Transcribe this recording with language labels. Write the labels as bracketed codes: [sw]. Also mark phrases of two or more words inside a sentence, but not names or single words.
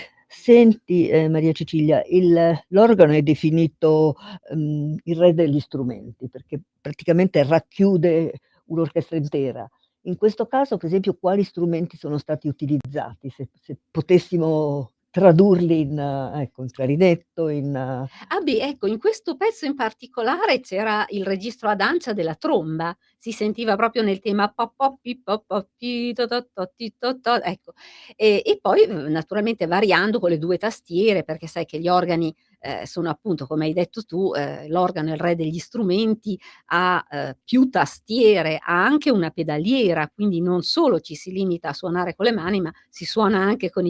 [it] Senti, Maria Cecilia, l'organo è definito, il re degli strumenti, perché praticamente racchiude un'orchestra intera. In questo caso, per esempio, quali strumenti sono stati utilizzati? Se potessimo tradurli in ecco, in clarinetto, in Ah beh, ecco, in questo pezzo in particolare c'era il registro ad ancia della tromba, si sentiva proprio nel tema po po pi po po ti to to to ti to to, ecco. E poi, naturalmente variando con le 2 tastiere, perché sai che gli organi, sono appunto, come hai detto tu, l'organo è il re degli strumenti, ha, più tastiere, ha anche una pedaliera, quindi non solo ci si limita a suonare con le mani, ma si suona anche con i